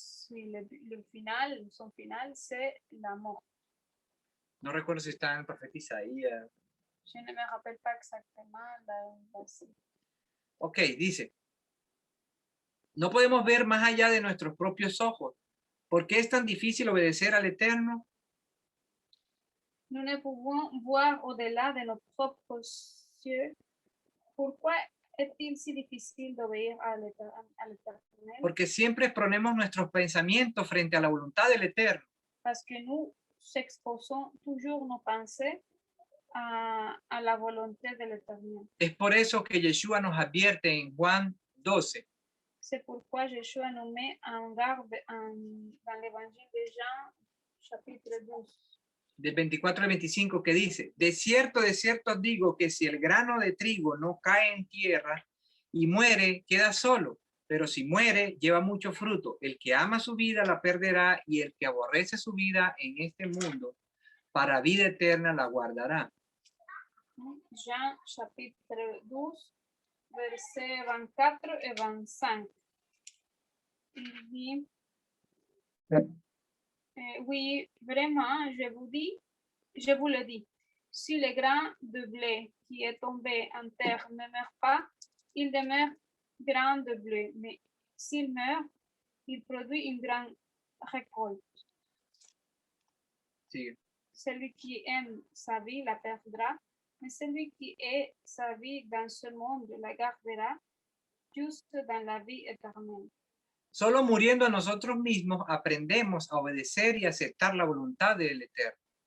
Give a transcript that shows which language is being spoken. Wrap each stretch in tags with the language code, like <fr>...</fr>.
<fr>Le final, son final, c'est la mort.</fr> <es>No recuerdo si está en el profeta Isaías.</es> <fr>Je ne me rappelle pas exactement la</fr> <es>Ok, dice, no podemos ver más allá de nuestros propios ojos. ¿Por qué es tan difícil obedecer al Eterno?</es> <fr>Nous ne pouvons voir au-delà de nos propres yeux. Pourquoi est-il si difficile d'obéir à l'Éternel?</fr> <es>Porque siempre exponemos nuestros pensamientos frente a la voluntad del Eterno.</es> <fr>Parce que nous exposons toujours nos pensées a la volonté de l'Éternel.</fr> <es>Es por eso que Yeshua nos advierte en Juan 12.</es> <fr>C'est pourquoi Yeshua nous met en garde dans l'évangile de Jean, chapitre 12.</fr> <es>Del 24 al 25 que dice, de cierto os digo que si el grano de trigo no cae en tierra y muere, queda solo, pero si muere, lleva mucho fruto. El que ama su vida la perderá y el que aborrece su vida en este mundo, para vida eterna la guardará.</es> <fr>Jean chapitre 12, versets 24 et 25. Il dit, oui, vraiment, je vous le dis, si le grain de blé qui est tombé en terre ne meurt pas, il demeure grain de blé, mais s'il meurt, il produit une grande récolte.</fr> <es>Sí.</es> <fr>Celui qui aime sa vie la perdra, mais celui qui est sa vie dans ce monde la gardera, juste dans la vie éternelle.</fr> <es>Solo muriendo a nosotros mismos aprendemos a obedecer y aceptar la voluntad del Eterno.</es>